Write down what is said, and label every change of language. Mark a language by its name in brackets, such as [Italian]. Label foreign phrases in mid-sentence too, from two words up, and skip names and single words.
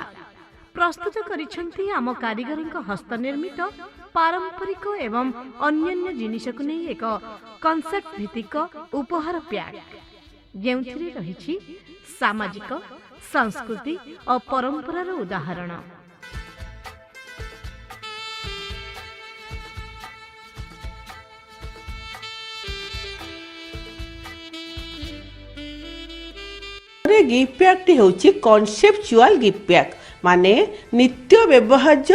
[Odia] ପ୍ରସ୍ତୁତ କରିଛନ୍ତି ଆମ କାରିଗରଙ୍କ ହସ୍ତନିର୍ମିତ ପାରମ୍ପରିକ ଏବଂ ଅନ୍ୟାନ୍ୟ ଜିନିଷକୁ ନେଇ ଏକ କନସେପ୍ଟ ଭିତ୍ତିକ ଉପହାର ପ୍ୟାକ୍, ଯେଉଁଥିରେ ରହିଛି ସାମାଜିକ, ସଂସ୍କୃତି ଓ ପରମ୍ପରାର ଉଦାହରଣ। [English] gift pack [Odia] ଟି ହଉଚି [English] conceptual gift pack [Odia] ମାନେ ନିତ୍ୟ ବ୍ୟବହାର୍ଯ୍ୟ